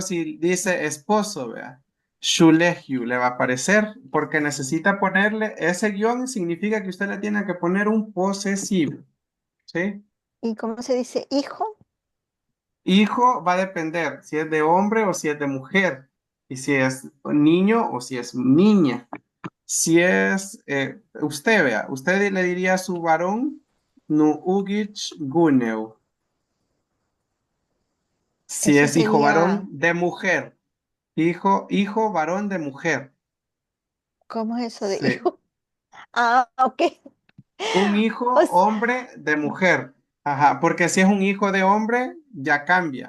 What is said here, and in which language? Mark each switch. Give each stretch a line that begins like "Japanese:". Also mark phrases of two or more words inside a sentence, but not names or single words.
Spanish: si dice esposo, vea, shulehu, le va a aparecer, porque necesita ponerle ese guión, significa que usted le tiene que poner un posesivo, ¿sí? ¿Y cómo se dice hijo? Hijo va a depender si es de hombre o si es de mujer, y si es niño o si es niña. Si es, usted vea, usted le diría a su varón,
Nahuatl languages: nu ugich guneu.
Spanish: Si Eso es hijo varón sería, de mujer, hijo varón de mujer. ¿cómo es eso de Sí. hijo? Ah, ok. Un O, hijo s- hombre de mujer. Ajá, porque si es un hijo de hombre, ya cambia.